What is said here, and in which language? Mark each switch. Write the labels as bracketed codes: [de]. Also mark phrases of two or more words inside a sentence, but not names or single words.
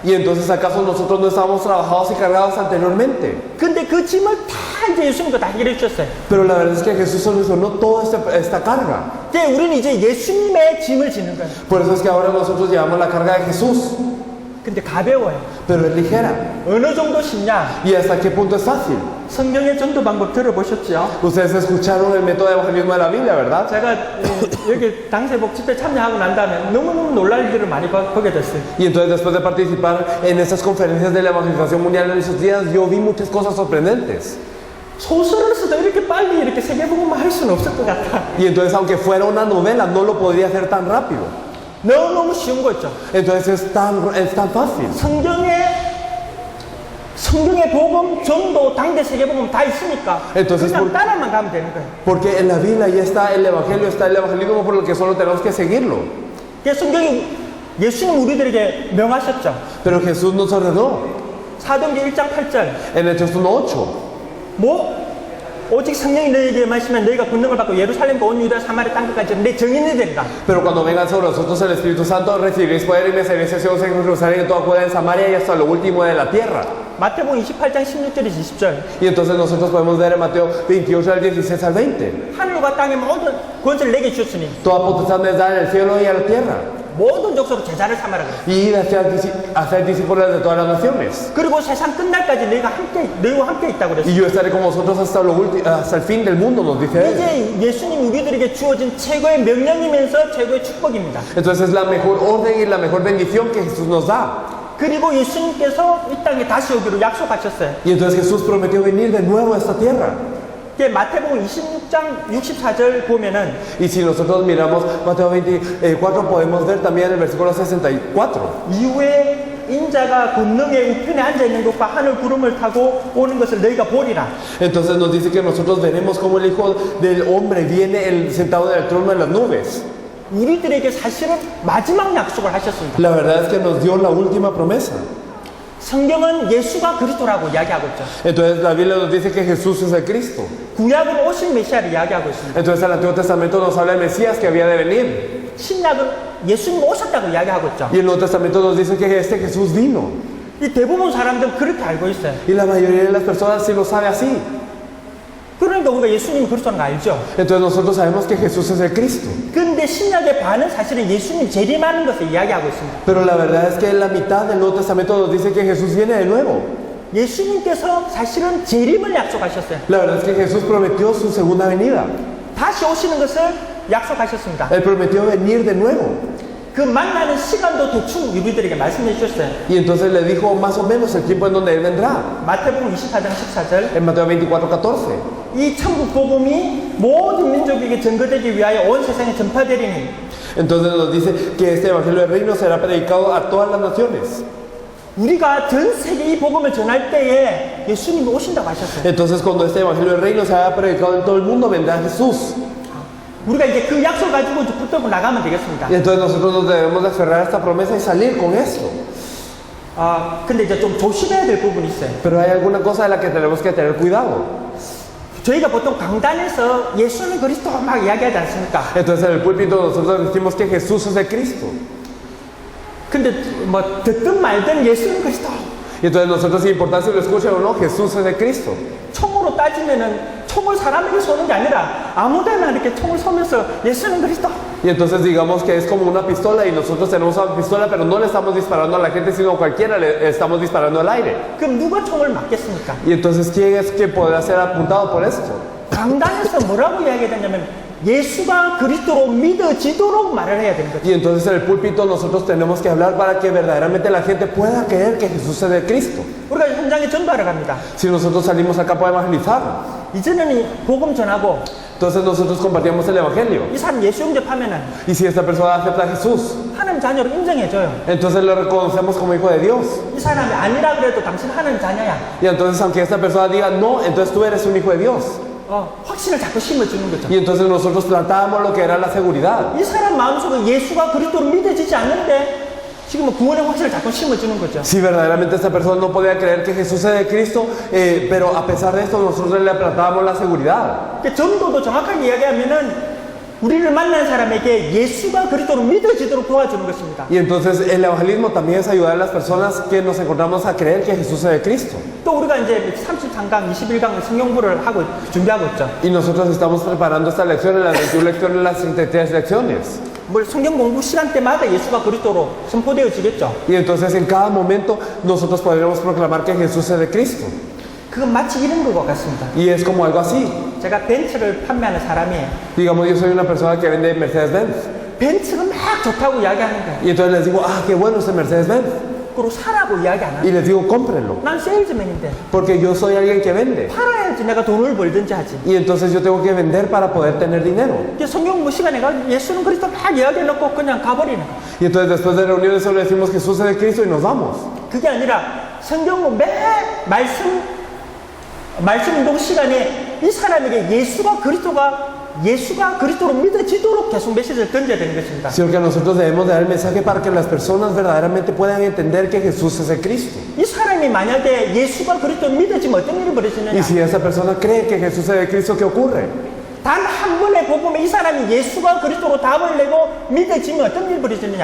[es] Y entonces acaso nosotros no estábamos trabajados y cargados anteriormente. [ko] 근데 그 짐을 다 이제 예수님도 다 해결해 주셨어요. [es] Pero la verdad es que Jesús solucionó toda esta carga. [ko] 이제 우리는 이제 예수님의 짐을 지는 거예요. [es] Por eso es que ahora nosotros llevamos la carga de Jesús. [ko] 근데 가벼워요. [es] Pero es ligera. [ko] 어느 정도 쉽냐? [es] ¿Y hasta qué punto es fácil? [ko] 성경의 전도 방법 들어보셨죠? [es] Ustedes escucharon el método de evangelismo de la Biblia, ¿verdad? [ko] 제가 여기 당세복 집회 참여하고 난 다음에 너무너무 놀랄 일을 많이 보게 됐어요. [es] Y entonces después de participar en estas conferencias de la evangelización mundial en esos días, yo vi muchas cosas sorprendentes. [ko] 소설을 써도 이렇게 빨리 이렇게 세계복음만 할 수는 없을 것 같아. [es] Y entonces aunque fuera una novela, no lo podría hacer tan rápido. [ko] 너무너무 쉬운 거 있죠. [es] Entonces es tan fácil. [ko] 성경의 복음, 전도, 당대 세계복음 다 있으니까 [es] Entonces, [ko] 그냥 따라만 가면 되는 거예요. [es] Porque en la Biblia ya está el evangelio, está el evangelismo, por lo que solo tenemos que seguirlo. [ko] 성경이 예수님 우리들에게 명하셨죠. [es] Pero Jesús nos ordenó [ko] 사도행전 1장 8절. [es] en Hechos 1:8. [ko] 오직 성령이 너희에게 마시면 너희가 권능을 받고 예루살렘과 온 유다 사마리아 땅끝까지 내 증인이 되리라. [es] Pero cuando vengan sobre nosotros el Espíritu Santo, recibiréis poder y me seréis testigos en Jerusalén, en toda Judea, en Samaria y hasta lo último de la tierra. [ko] 마태복음 28장 16절에서 20절. [es] Y entonces nosotros podemos ver en Mateo 28 al 16 al 20. [ko] 하늘과 땅의 모든 권세를 내게 주셨으니 [es] Toda potestad me es dada en el cielo y en la tierra. [ko] 모든 족속으로 제자를 삼아라 그랬어요. [es] Y hacer discípulos de todas las naciones. [ko] 그리고 세상 끝날까지 너희와 함께 있다고 그랬어요. [es] Y yo estaré con vosotros hasta el fin del mundo, nos dice él. [ko] 이제 예수님 우리들에게 주어진 최고의 명령이면서 최고의 축복입니다. [es] Entonces es la mejor orden y la mejor bendición que Jesús nos da. [ko] 그리고 예수님께서 이 땅에 다시 오기로 약속하셨어요. [es] Y entonces Jesús prometió venir de nuevo a esta tierra. [ko] 마태복음 26장 64절 보면은 [es] Y si nosotros miramos Mateo 24, podemos ver también el versículo 64. [ko] 이후에 인자가 권능의 우편에 앉아 있는 것과 하늘 구름을 타고 오는 것을 너희가 보리라. [es] Entonces nos dice que nosotros veremos como el Hijo del Hombre viene sentado en el trono de las nubes. [ko] 우리들에게 사실은 마지막 약속을 하셨습니다. [es] La verdad es que nos dio la última promesa. [ko] 성경은 예수가 그리스도라고 이야기하고 있죠. [es] Entonces la Biblia nos dice que Jesús es el Cristo. [ko] 구약은 오신 메시아를 이야기하고 있습니다. [es] Entonces el Antiguo Testamento nos habla del Mesías que había de venir. [ko] 신약은 예수님 오셨다고 이야기하고 있죠. [es] Y el Nuevo Testamento nos dice que este Jesús vino. [ko] 이 대부분 사람들은 그렇게 알고 있어요. [es] Y la mayoría de las personas sí lo sabe así. [ko] 그러니까 우리가 예수님이 그리스도라는 거 알죠. [es] Entonces nosotros sabemos que Jesús es el Cristo. [ko] 근데 신약의 반은 사실은 예수님 재림하는 것을 이야기하고 있습니다. [es] Pero la verdad es que la mitad del Nuevo Testamento nos dice que Jesús viene de nuevo. [ko] 예수님께서 사실은 재림을 약속하셨어요. [es] La verdad es que Jesús prometió su segunda venida. [ko] 다시 오시는 것을 약속하셨습니다. [es] Él prometió venir de nuevo. [ko] 그 만나는 시간도 대충 우리들에게 말씀해 주셨어요. [es] Y entonces le dijo más o menos el tiempo en donde Él vendrá. [ko] 마태복음 24장 14절. [es] En Mateo 24:14. [ko] 이 천국 복음이 모든 민족에게 전거되기 위하여 온 세상에 전파되리니. [es] Entonces nos dice que este Evangelio del Reino será predicado a todas las naciones. [ko] 우리가 전 세계 이 복음을 전할 때에 예수님이 오신다고 하셨어요. [es] Entonces cuando este Evangelio del Reino se haya predicado en todo el mundo, vendrá Jesús. [ko] 우리가 이제 그 약속 가지고 이제 붙들고 나가면 되겠습니다. [es] Y entonces nosotros nos debemos de aferrar a esta promesa y salir con esto. [ko] 근데 이제 좀 조심해야 될 부분이 있어요. [es] Pero hay alguna cosa de la que tenemos que tener cuidado. [ko] 저희가 보통 강단에서 예수는 그리스도 막 이야기하지 않습니까? [es] Entonces en el púlpito nosotros decimos que Jesús es el Cristo. [ko] 근데 뭐 듣든 말든 예수는 그리스도. [es] Y entonces nosotros sin importar si lo escuchan o no, Jesús es el Cristo. [ko] 총으로 따지면은 총을 사람에게 쏘는 게 아니라 아무데나 이렇게 총을 쏘면서 예수는 그리스도. [es] Y entonces digamos que es como una pistola y nosotros tenemos una pistola, pero no le estamos disparando a la gente, sino a cualquiera le estamos disparando al aire. [ko] 그럼 누가 총을 맞겠습니까? [es] Y entonces ¿quién es que podrá ser apuntado por esto? [ko] 강단에서 뭐라고 이야기했냐면 예수가 그리스도로 믿어지도록 말을 해야 되는 거죠. [es] Y entonces en el púlpito nosotros tenemos que hablar para que verdaderamente la gente pueda creer que Jesús es de Cristo. [ko] 우리가 현장에 전도하러 갑니다. [es] Si nosotros salimos al campo a evangelizar, [ko] 이제는 이 복음 전하고 [es] entonces nosotros compartimos el evangelio. [ko] 이 사람 예수 영접하면은 [es] Y si esta persona acepta a Jesús, [ko] 하나님 자녀로 인정해줘요. [es] entonces lo reconocemos como hijo de Dios. [ko] 이 사람이 아니라 그래도 당신 하나님 자녀야. [es] Y entonces aunque esta persona diga no, entonces tú eres un hijo de Dios. [ko] 확신을 자꾸 심어주는 거죠. [es] Y entonces nosotros plantábamos lo que era la seguridad. [ko] 이 사람 마음속에 예수가 그리스도로 믿어지지 않는데 지금 구원의 확신을 자꾸 심어주는 거죠. [es] Si verdaderamente esta persona no podía creer que Jesús es de Cristo, pero a pesar de esto nosotros le plantábamos la seguridad. [ko] 전도도 정확하게 이야기하면은 우리를 만나는 사람에게 예수가 그리스도로 믿어지도록 도와주는 것입니다. [es] Y entonces el evangelismo también es ayudar a las personas que nos encontramos a creer que Jesús es de Cristo. [ko] 또 우리가 이제 33강, 21강 성경부를 하고 준비하고 있죠. [es] Y nosotros estamos preparando esta lección en las 21 lecciones, las 33 lecciones. [ko] 뭐 성경 공부 시간대마다 예수가 그리스도로 선포되어지겠죠. [es] Y entonces en cada momento nosotros podremos proclamar que Jesús es de Cristo. [ko] 그건 마치 이런 것 같습니다. [es] Y es como algo así. [ko] 제가 벤츠를 판매하는 사람이에요. [es] Digamos, yo soy una persona que vende Mercedes-Benz. [ko] 벤츠가 막 좋다고 이야기하는 거예요. [es] Y entonces les digo, ah, qué bueno este Mercedes-Benz. [ko] 그리고 사라고 이야기 안 [es] Y [ko] 하는 [es] les digo, cómprenlo. [ko] 난 세일즈맨인데 [es] Porque yo soy alguien que vende. [ko] 팔아야지 내가 돈을 벌든지 하지. [es] Y entonces yo tengo que vender para poder tener dinero. [ko] 이제 성경 공부 시간에 가 예수는 그리스도 막 이야기해놓고 그냥 가버리는 거예요. [es] Y entonces después de reuniones solo decimos Jesús es de Cristo y nos vamos. [ko] 그게 아니라 성경 공부 매 말씀 운동 시간에 이 사람에게 예수가 그리스도로 믿어지도록 계속 메시지를 던져야 되는 것입니다. [es] Sino que nosotros debemos de dar el mensaje para que las personas verdaderamente puedan entender que Jesús es de Cristo. [ko] 이 사람이 만약에 예수가 그리스도로 믿어지면 어떤 일이 벌어지느냐? [es] Y si esa persona cree que Jesús es de Cristo, ¿qué ocurre? [ko] 단 한 번의 복음에 이 사람이 예수가 그리스도로 답을 내고 믿어지면 어떤 일이 벌어지느냐?